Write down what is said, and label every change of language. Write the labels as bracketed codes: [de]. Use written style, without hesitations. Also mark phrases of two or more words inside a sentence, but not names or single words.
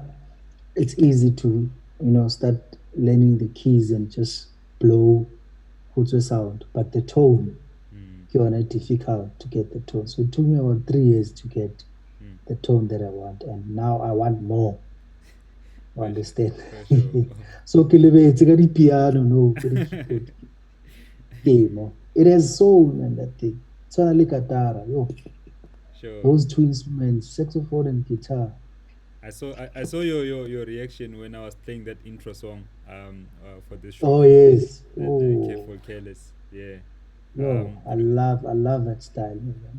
[en] It's easy to start learning the keys and just blow what's the sound, but the tone Mm. you're not difficult to get the tone. So it took me about 3 years to get Mm. the tone that I want, and now I want more. You For, understand? for sure. [st] So kilebetse ka piano no ka keyboard game. [en] It has soul man that thing. [st] Tshwana le katara. [en] Yo, Sure. those two instruments, saxophone and guitar. I saw your reaction when I was playing that intro song for this show, Oh yes. that Oh Careful Careless. Yeah. yo, You know, I love that style, man.